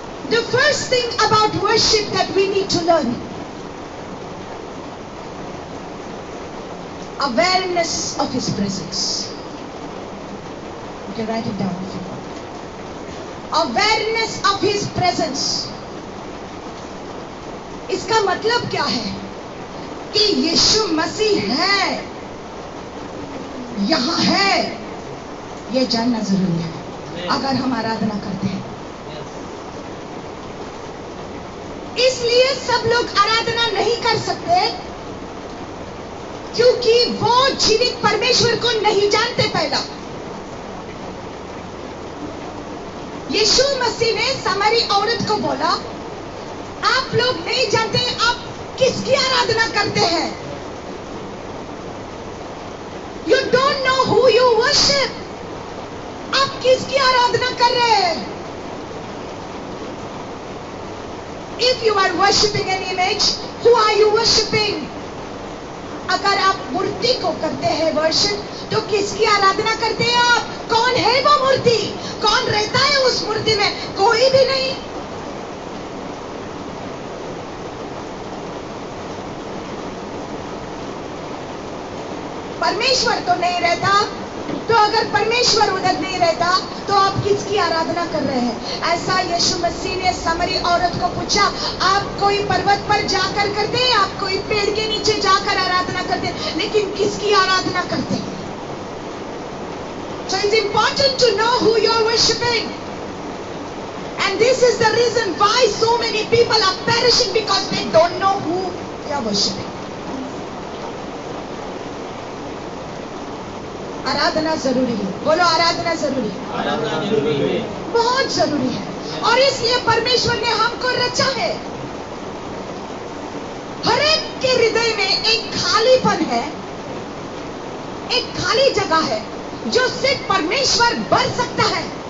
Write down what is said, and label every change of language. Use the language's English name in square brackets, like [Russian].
[English] The first thing about worship that we need to learn, awareness of His presence. You can write it down if you want. Awareness of His presence. [Hindi] इसका मतलब क्या है? कि यीशु मसीह है, यहां है, ये जानना जरूरी है अगर हम आराधना करते हैं। इसलिए सब लोग आराधना नहीं कर सकते, क्योंकि वो जीवित परमेश्वर को नहीं जानते। पहला, यीशु मसीह ने सामरी औरत को बोला, आप लोग नहीं जानते आप किसकी आराधना करते हैं। [English] You don't know who you worship. [Hindi] आप किसकी आराधना कर रहे हैं? [English] If you are worshipping an image, who are you worshipping? [Hindi] अगर आप मूर्ति को करते हैं वर्शिप, तो किसकी आराधना करते हैं आप? कौन है वो मूर्ति? कौन रहता है उस मूर्ति में? कोई भी नहीं। परमेश्वर तो नहीं रहता, तो अगर परमेश्वर उधर नहीं रहता तो आप किसकी आराधना कर रहे हैं? ऐसा यीशु मसीह ने सामरी औरत को पूछा, आप कोई पर्वत पर जाकर करते हैं, आप कोई पेड़ के नीचे जाकर आराधना करते हैं, लेकिन किसकी आराधना करते हैं? [English] So it's important to know who you're worshiping. And this is the reason why so many people are perishing, because they don't know who they are worshiping. [Hindi] आराधना जरूरी है, बोलो आराधना जरूरी है, आराधना जरूरी है, बहुत जरूरी है। और इसलिए परमेश्वर ने हमको रचा है। हर एक के हृदय में एक खालीपन है, एक खाली जगह है जो सिर्फ परमेश्वर भर सकता है।